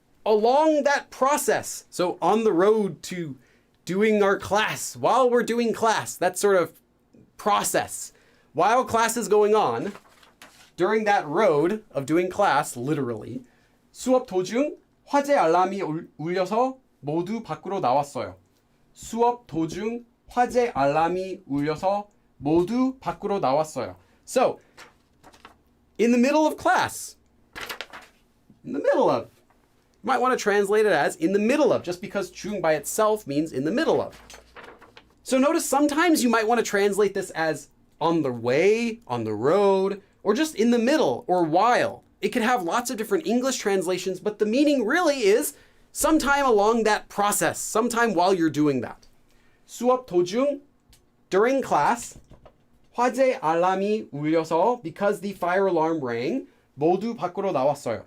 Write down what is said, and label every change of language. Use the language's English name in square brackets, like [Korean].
[English] Along that process, so on the road to doing our class, while we're doing class, that sort of process, while class is going on, during that road of doing class, literally, [Korean] 수업 도중 화재 알람이 울려서 모두 밖으로 나왔어요. 수업 도중 화재 알람이 울려서 모두 밖으로 나왔어요. [English] So, in the middle of class, in the middle of, you might want to translate it as in the middle of, just because 중 by itself means in the middle of. So notice sometimes you might want to translate this as on the way, on the road, or just in the middle, or while. It could have lots of different English translations, but the meaning really is sometime along that process, sometime while you're doing that. [Korean] 수업 도중, [English] during class, [Korean] 화재 알람이 울려서, [English] because the fire alarm rang, [Korean] 모두 밖으로 나왔어요.